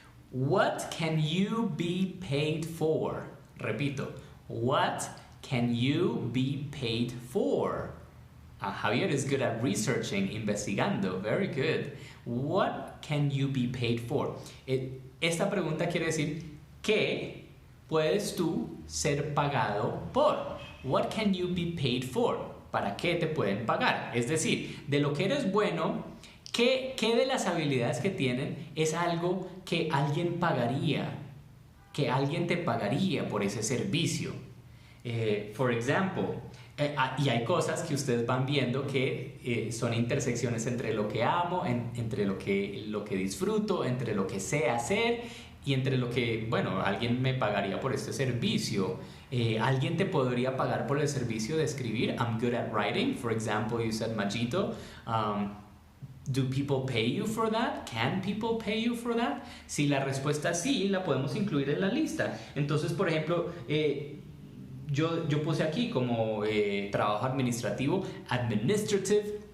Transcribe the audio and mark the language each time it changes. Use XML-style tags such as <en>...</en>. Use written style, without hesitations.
<en>What can you be paid for? Repito. What can you be paid for? Javier is good at researching, investigando. Very good. What can you be paid for?</en> <es>Esta pregunta quiere decir ¿qué puedes tú ser pagado por?</es> <en>What can you be paid for?</en> <es>¿Para qué te pueden pagar? Es decir, de lo que eres bueno, ¿qué de las habilidades que tienen es algo que alguien pagaría? Que alguien te pagaría por ese servicio.</es> <en>For example,</en> <es>y hay cosas que ustedes van viendo que son intersecciones entre lo que amo, entre lo que disfruto, entre lo que sé hacer y entre lo que, bueno, alguien me pagaría por este servicio. Alguien te podría pagar por el servicio de escribir.</es> <en>I'm good at writing. For example, you said Majito. Do people pay you for that? Can people pay you for that?</en> <es>Si la respuesta es sí, la podemos incluir en la lista. Entonces, por ejemplo, yo puse aquí como trabajo administrativo, administrative.</es>